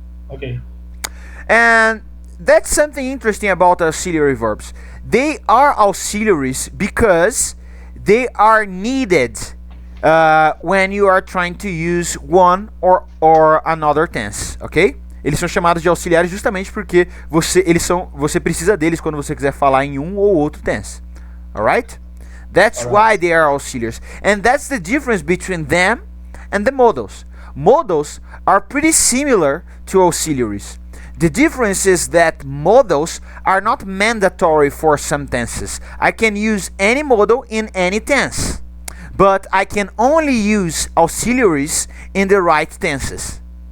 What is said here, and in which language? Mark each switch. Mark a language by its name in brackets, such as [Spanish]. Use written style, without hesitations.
[English] Ok. And that's something interesting about auxiliary verbs. They are auxiliaries because they are needed when you are trying to use one or another tense, ok? [Portuguese] Eles são chamados de auxiliares justamente porque você precisa deles quando você quiser falar em um ou outro tense. [English] Alright? That's Alright. why they are auxiliaries. And that's the difference between them and the modals. Modals are pretty similar to auxiliaries. The difference is that modals are not mandatory for some tenses. I can use any modal in any tense, but I can only use auxiliaries in the right tenses.